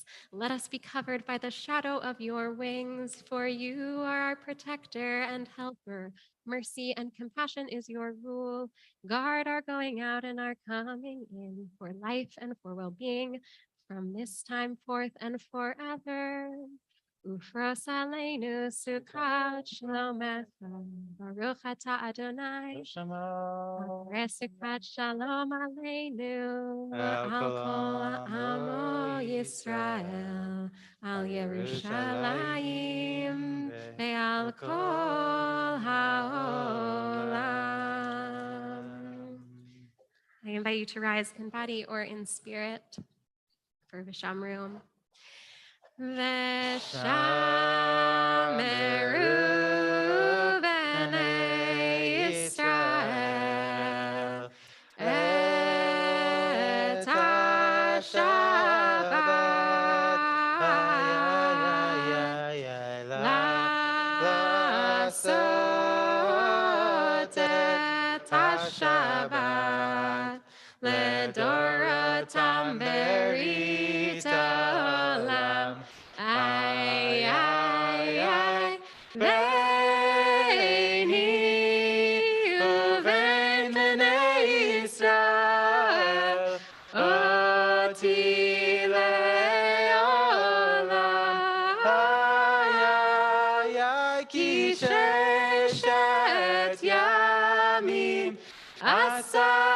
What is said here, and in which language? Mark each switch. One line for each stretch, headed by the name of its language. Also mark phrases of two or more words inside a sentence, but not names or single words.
English: Let us be covered by the shadow of your wings, for you are our protector and helper. Mercy and compassion is your rule. Guard our going out and our coming in for life and for well-being from this time forth and forever.
Hebrew: ופרוש עלינו סוכת שלומך, ברוך אתה אדוני. סוכת שלום עלינו, על כל עמו ישראל, על ירושלים, ועל כל העולם.
English: I invite you to rise in body or in spirit for Vishamru.
Hebrew: ושמרו בני ישראל את השבת לעשות את השבת לדורותם ברית עולם. אי, אי, אי, ביני ובין בני ישראל, אות לעולם. Ay, ay, ay, כי ששת ימים עשה